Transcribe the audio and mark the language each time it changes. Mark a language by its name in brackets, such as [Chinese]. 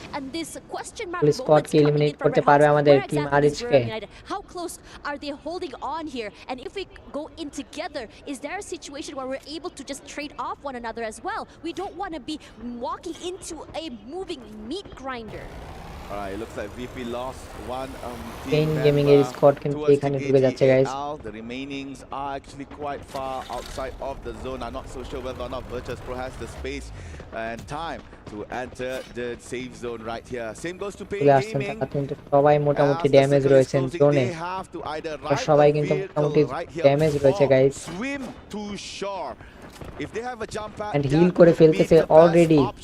[English] And this question mark moments coming in from Red Hawks, where exactly is United? How close are they holding on here? And if we go in together, is there a situation where we're able to just trade off one another as well? We don't want to be walking into a moving meat grinder. Alright, it looks like VP lost one [Bangla] Pain Gaming এর squad কিন্তু এখানে ঢুকে যাচ্ছে guys. [English] The remainings are actually quite far outside of the zone. I'm not so sure whether or not Virtus Pro has the space and time to enter the safe zone right here. Same goes to Pain Gaming. [Bangla] কিন্তু সবাই মোটামুটি damage রয়েছেন জোনে। সবাই কিন্তু মোটামুটি damage রয়েছে guys. [English] Swim to shore. If they have a jump pad, and heal [Bangla] করে ফেলতেছে অলরেডি।